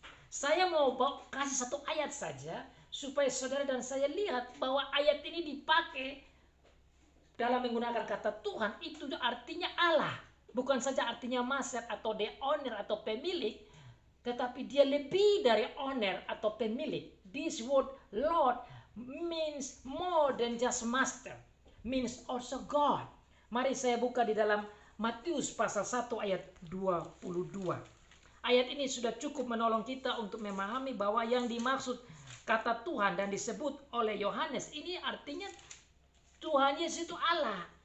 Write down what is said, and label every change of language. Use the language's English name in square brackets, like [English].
[Indonesian] Saya mau kasih satu ayat saja, supaya saudara dan saya lihat bahwa ayat ini dipakai dalam menggunakan kata Tuhan, itu artinya Allah. Bukan saja artinya Master atau [English] the owner [Indonesian] atau pemilik, tetapi dia lebih dari owner atau pemilik. [English] This word Lord means more than just master, means also God. [Indonesian] Mari saya buka di dalam Matius pasal 1 ayat 22. Ayat ini sudah cukup menolong kita untuk memahami bahwa yang dimaksud kata Tuhan dan disebut oleh Yohanes ini artinya Tuhan Yesus itu Allah.